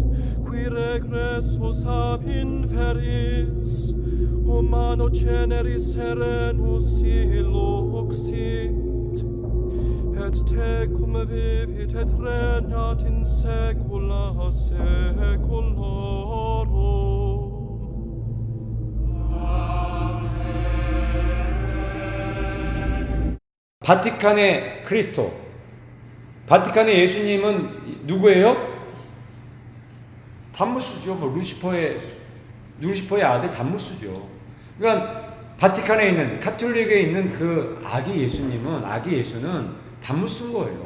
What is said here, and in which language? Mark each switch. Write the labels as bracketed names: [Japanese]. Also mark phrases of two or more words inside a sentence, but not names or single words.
[Latin] qui regressus ab inferis, humano generis serenus illuxit, et tecum vivit et regnat in saecula saeculorum. [Korean] 바티칸의 그리스도, 바티칸의 예수님은 누구예요? 담무스죠. 루시퍼의 아들 담무스죠. 그러니까 바티칸에 있는, 카톨릭에 있는 그 아기 예수는 담무스인 거예요.